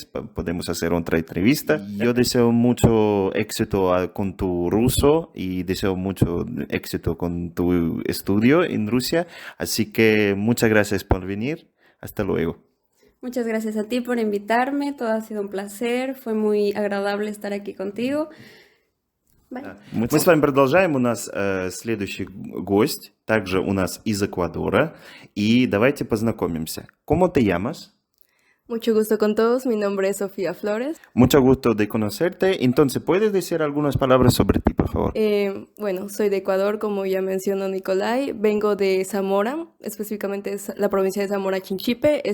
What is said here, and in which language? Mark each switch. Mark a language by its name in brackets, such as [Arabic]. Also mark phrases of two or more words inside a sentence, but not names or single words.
[Spanish] Podemos hacer otra entrevista. Yo deseo mucho éxito con tu ruso y deseo mucho éxito con tu estudio en Rusia. Así que muchas gracias por venir. Hasta luego. Muchas gracias a ti por invitarme, todo ha sido un placer, fue muy agradable estar aquí contigo. Bye. [Russian] Мы с вами продолжаем. У нас следующий гость, также у нас из Эквадора. И давайте познакомимся. [Spanish] ¿Cómo te llamas? Mucho gusto con todos, mi nombre es Sofía Flores. Mucho gusto de conocerte. Entonces, ¿puedes decir algunas palabras sobre ti, por favor? Bueno, soy de Ecuador, como ya mencionó Nicolai. Vengo de Zamora, específicamente es la provincia de Zamora Chinchipe.